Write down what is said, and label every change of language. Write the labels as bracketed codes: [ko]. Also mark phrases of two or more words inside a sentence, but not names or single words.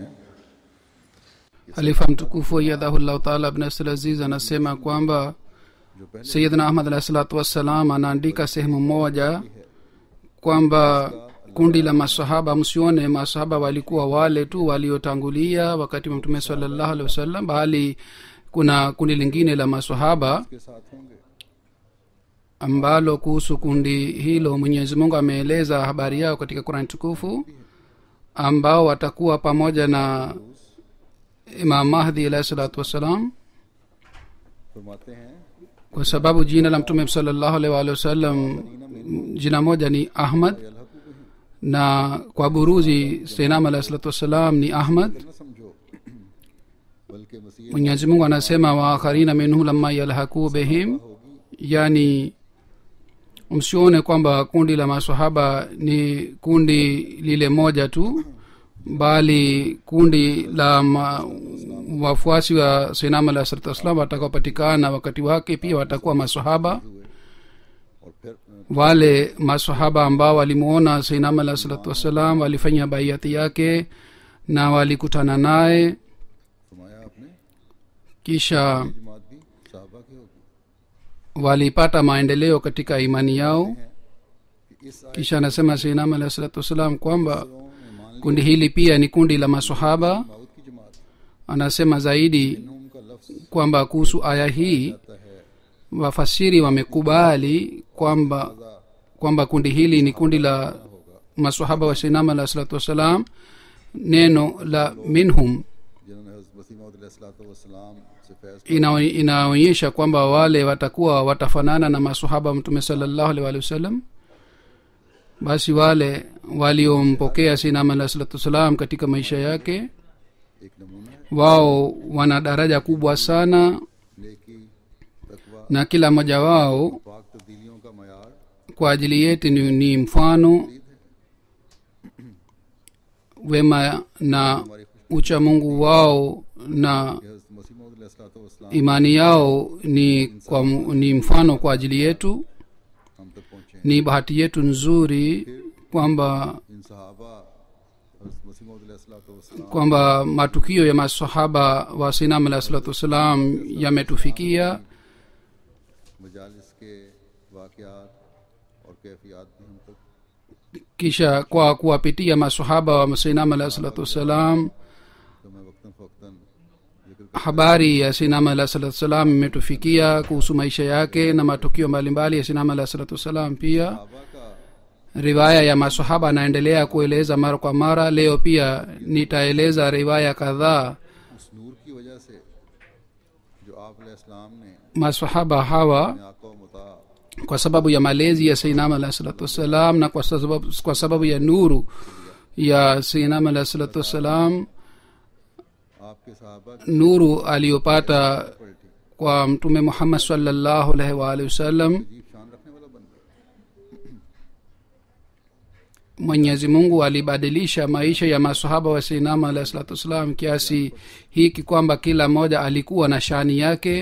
[sw] Halifa mtukufu [ar] أيده الله تعالى [sw] ibn Abdul Aziz anasema kwamba Sayyidina Ahmad [ar] عليه الصلاة والسلام [sw] anaandika sehemu moja kwamba kundi la masahaba, msione masahaba walikuwa wale tu waliotangulia wakati wa Mtume [ar] صلى الله عليه وسلم, [sw] bali kuna kundi lingine la masahaba ambalo kuhusu kundi hilo Mwenyezi Mungu ameeleza habari yao katika Qur'an tukufu, ambao watakuwa pamoja na Imam Mahdi [ar] عليه الصلاة والسلام. [ur] فرماتے ہیں [sw] Kwa sababu jina la Mtume [ar] صلى الله عليه وسلم [sw] jina moja ni Ahmad, na kwa buruzi Sayyidina [ar] عليه الصلاة والسلام [sw] ni Ahmad. [ur] نہ سمجھو بلکہ مسیح [sw] Mwenyezi Mungu anasema [ar] وآخرين منهم لما يلحقوا بهم, [sw] yani msione kwamba kundi la maswahaba ni kundi lile moja tu, bali kundi la wafuasi wa Sayyidina [ar] عليه الصلاة والسلام [sw] watakaopatikana wakati wake pia watakuwa maswahaba. [ur] اور پھر [sw] Wale maswahaba ambao walimuona Sayyidina [ar] عليه الصلاة والسلام [sw] walifanya baiati yake na walikutana naye, [ur] فرمایا آپ نے [sw] kisha [ur] جماعت بھی صحابہ کی ہوگی [sw] walipata maendeleo katika imani yao. [ur] کہ اس [sw] Kisha anasema Sayyidina [ar] عليه الصلاة والسلام [sw] kwamba [ur] آیتوں میں مان [sw] kundi hili pia ni kundi la maswahaba. [ur] موعود کی جماعت [sw] Anasema zaidi [ur] نوم کا لفظ [sw] kwamba kuhusu aya hii [ur] آتا ہے [sw] wafasiri wamekubali kwamba kundi hili ni kundi la maswahaba wa Sayyidina [ar] عليه الصلاة والسلام. [sw] Neno la minhum [ur] جنہوں نے حضرت مسیح موعود علیہ السلام سے فیض [sw] inaonyesha kwamba wale watakuwa watafanana na maswahaba wa Mtume [ar] صلى الله عليه وسلم. [sw] Basi wale waliompokea Sayyidina [ar] عليه الصلاة والسلام [sw] katika maisha yake, [ur] ایک نمونہ ہے [sw] wao wana daraja kubwa sana, [ur] نیکی تقویٰ [sw] na kila mmoja wao [ur] پاک تبدیلیوں کا معیار [sw] kwa ajili yetu ni mfano wema na ucha Mungu wao, na हज़रत मसीह मऊद अलैहिस्सलाम imani yao ni mfano kwa ajili yetu. [ur] ہم تک پہنچے [sw] Ni bahati yetu nzuri kwamba [ur] ان صحابہ حضرت مسیح موعود علیہ السلام [sw] kwamba matukio ya masahaba wa Sayyidina [ar] عليه الصلاة والسلام [sw] yametufikia, [ur] مجالس کے واقعات اور کیفیت بھی ہم تک [sw] kisha kwa kuwapitia masahaba wa sayyidina [ar] عليه الصلاة والسلام [ur] تو میں وقتاً فوقتاً ذکر [sw] habari ya sayyidina [ar] عليه الصلاة والسلام [sw] imetufikia kuhusu maisha yake na matukio mbalimbali ya sayyidina [ar] عليه الصلاة والسلام [sw] pia [ur] صحابہ کا [sw] riwaya ya masahaba anaendelea kueleza mara kwa mara leo pia nitaeleza riwaya kadhaa [ur] اس نور کی وجہ سے جو آپ علیہ السلام نے [sw] masahaba hawa [ur] اپنے آقا و مطا [sw] kwa sababu ya malezi ya sayyidina [ar] عليه الصلاة والسلام [sw] na kwa sababu ya nuru ya sayyidina [ar] عليه الصلاة والسلام [ur] آپ کے صحابہ کی [sw] nuru aliyopata [ur] پلٹی [sw] kwa mtume Muhammad [ar] صلى الله عليه وآله وسلم [ur] عجیب شان رکھنے والا بن گیا [sw] mwenyezi mungu alibadilisha maisha ya masahaba wa sayyidina [ar] عليه الصلاة والسلام [sw] kiasi hiki kwamba kila mmoja alikuwa na shani yake